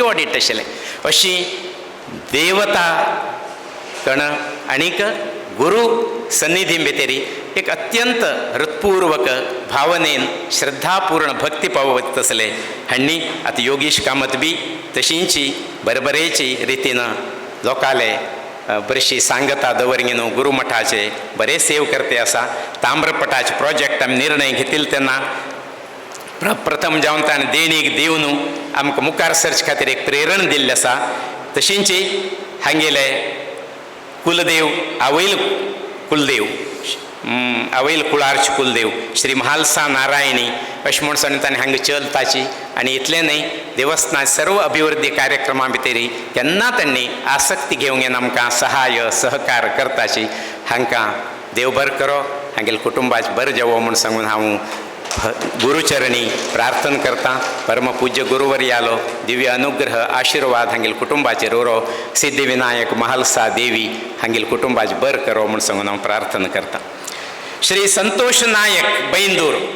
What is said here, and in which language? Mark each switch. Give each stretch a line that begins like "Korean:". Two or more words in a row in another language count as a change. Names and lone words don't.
Konkani: ऑडिट आशिल्लें अशी देवता कण आनीक गुरु सन्निधी भितरी एक अत्यंत हृत्पूर्वक भावनेन श्रद्धापूर्ण भक्ती पावत असले हांणी आतां योगीश कामत बी तशींची बरबरेची रितीन लोकाले बरीचशी सांगता दवरगिनो गुरुमठाचे बरे सेव करते आसा ताम्रपटाचे प्रोजेक्ट आमी निर्णय घेतिल्ले तेन्ना प्रथम जावन ताणें देणीक दिवन आमकां मुखार सर्च खातीर एक प्रेरण दिल्लें आसा तशींची हांगेले कुलदेव आवयल कुलदेव आवयल कुळारचे कुलदेव श्री महालसा नारायणी अशें म्हणून ताणें हांगा चलताची आनी इतलें न्हय देवस्थानाचे सर्व अभिवृद्धी कार्यक्रमां भितरी केन्ना तांणी आसक्ती घेवंक येना आमकां सहाय्य सहकार करताची हांकां देव बरें करो हांगेल कुटुंबाचें बरें जावो म्हूण सांगून हांव गुरुचरणी प्रार्थना करता परमपूज्य गुरुवर्यालो दिव्य अनुग्रह आशीर्वाद हांगेल कुटुंबाचेर उरो सिद्धिविनायक महालसा देवी हांगेल कुटुंबाचें बरें करो म्हूण सांगून हांव प्रार्थना करता श्री संतोष नायक बैंदूर